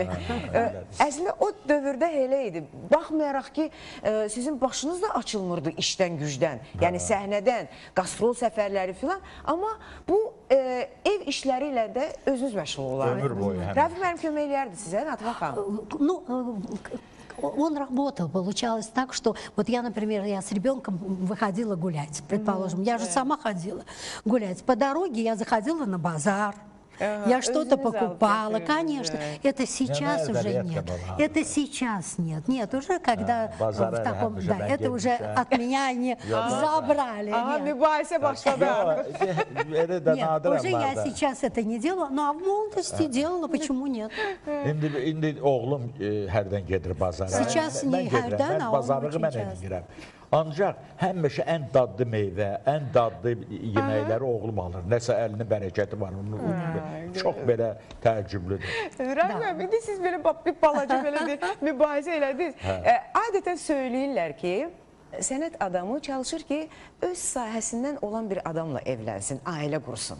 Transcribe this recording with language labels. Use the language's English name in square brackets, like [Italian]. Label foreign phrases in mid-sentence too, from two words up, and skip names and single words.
[Azerbaijani] Əslində o dövrdə elə idi. Baxmayaraq ki, sizin başınız da açılmırdı işdən, gücdən, yəni səhnədən, qastrol səfərləri filan, amma bu ev işləri ilə də özünüz məşğul olardı. Ömür boyu. Rafiq mənim kömək eləyərdi sizə, Natəvan xanım. [Russian] Ну, он работал, получалось так, что вот я, например, я с ребенком выходила гулять, предположим, я же сама ходила гулять. По дороге я заходила на базар. Я что-то покупала, конечно. Это сейчас уже нет. Это сейчас нет. Нет, уже когда в таком... Да, это уже от меня они забрали. [Azerbaijani] Aha, mübahisə başladı. [Russian] Нет, уже я сейчас это не делаю, ну а в молодости делала, почему нет? [Azerbaijani] İndi oğlum hərdən gedir bazara. [Russian] Сейчас не hərdən, [Azerbaijani] mən [Russian] а он [Azerbaijani] bazarlığı [Russian] очень [Azerbaijani] mən [Russian] часто. [Azerbaijani] edirəm. Ancaq həmişə ən dadlı meyvə, ən dadlı yeməkləri oğlum alır. Nəsə əlinin bərəkəti var. Çox belə təəccüblüdür. Rafiq mənim, indi siz belə bir balaca belə bir mübahisə elədiniz. Adətən söyləyirlər ki, sənət adamı çalışır ki, öz sahəsindən olan bir adamla evlənsin, ailə qursun.